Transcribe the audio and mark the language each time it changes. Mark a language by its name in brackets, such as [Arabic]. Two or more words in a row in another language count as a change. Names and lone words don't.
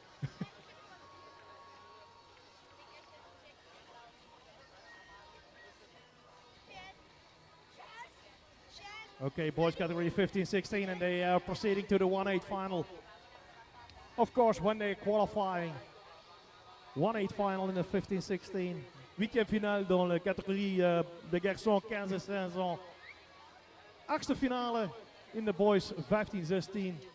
[English] Okay, boys category 15-16, and they are proceeding to the 1/8 final. Of course, when they're qualifying, 1/8 final in the 15-16. [French] Weekend finale dans la catégorie de garçons 15-16 ans. [Dutch] Achtste finale [English] in the boys 15-16.